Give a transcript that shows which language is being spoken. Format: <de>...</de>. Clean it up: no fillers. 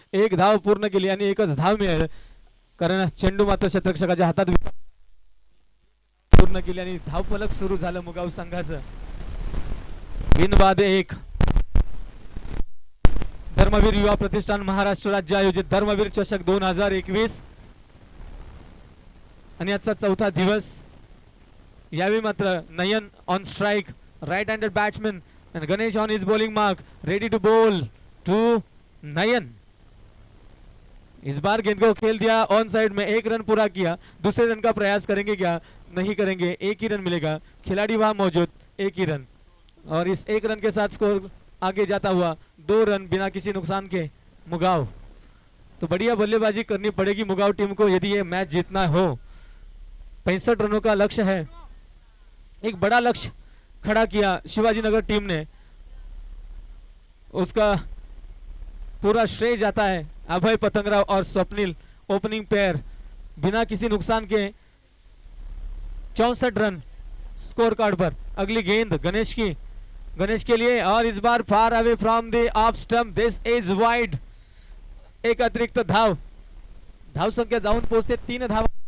<mr>1 धाव पूर्ण केली आणि 1च धाव मिळेल कारण चेंडू मात्र क्षेत्ररक्षकाच्या हातात पूर्ण केली आणि धाव फलक सुरू झालं मुगाव संघाचं. बिनबाद 1. धर्मवीर युवा प्रतिष्ठान महाराष्ट्र राज्य आयोजित धर्मवीर चषक 2021 आणि आजचा चौथा दिवस. यावेळी मात्र नयन on strike</mr> <en>right-handed batsman, and Ganesh on his bowling mark, ready to bowl to Nayan.</en> <hi>इस बार गेंद को खेल दिया ऑन साइड में, एक रन पूरा किया। दूसरे रन का प्रयास करेंगे क्या? नहीं करेंगे, एक ही रन मिलेगा। खिलाड़ी वहां मौजूद, एक ही रन, और इस एक रन के साथ स्कोर आगे जाता हुआ 2 रन बिना किसी नुकसान के मुगाव। तो बढ़िया बल्लेबाजी करनी पड़ेगी मुगाव टीम को यदि ये मैच जीतना हो। 65 रनों का लक्ष्य है, एक बड़ा लक्ष्य खड़ा किया शिवाजी नगर टीम ने, उसका पूरा श्रेय जाता है अभय पतंगराव और स्वप्निल, ओपनिंग पेयर बिना किसी नुकसान के 64 रन स्कोर कार्ड पर। अगली गेंद गणेश की, गणेश के लिए, और इस बार</hi> <en>Far away from the off stump, this is wide.</en> <mr>एक अतिरिक्त धाव, धाव संख्या जाऊन पोहोचते 3 धाव।</mr>